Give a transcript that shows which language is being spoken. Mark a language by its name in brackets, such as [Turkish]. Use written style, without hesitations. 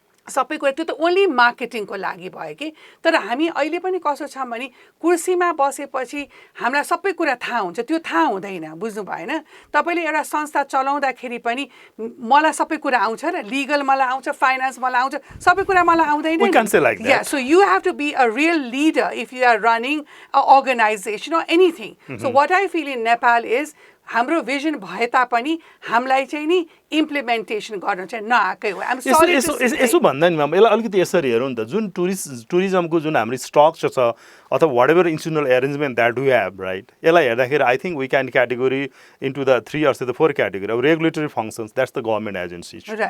[Nepali] सबै कुरा त्यो त ओन्ली मार्केटिङको लागि भयो कि तर हामी अहिले पनि कसो छ भने कुर्सीमा बसेपछि हामीलाई सबै कुरा थाहा हुन्छ त्यो थाहा हुँदैन बुझ्नु भएन तपाईँले एउटा संस्था चलाउँदाखेरि पनि मलाई सबै कुरा आउँछ र लिगल मलाई आउँछ फाइनेन्स मलाई आउँछ सबै कुरा मलाई आउँदैन [English] Yeah, so you have to be a real leader if you are running an organization or anything. So what I feel in Nepal is [Nepali] हाम्रो भिजन भए तापनि हामीलाई चाहिँ नि इम्प्लिमेन्टेसन गर्न चाहिँ नआएकै हो यसो भन्दा नि म्याम यसलाई अलिकति यसरी हेरौँ नि त जुन टुरिज्मको जुन हाम्रो स्ट्रक्चर छ [English] अथवा whatever institutional arrangement that we have right यसलाई हेर्दाखेरि I think we can category into the 3 or 4 category अब regulatory functions that's the government agency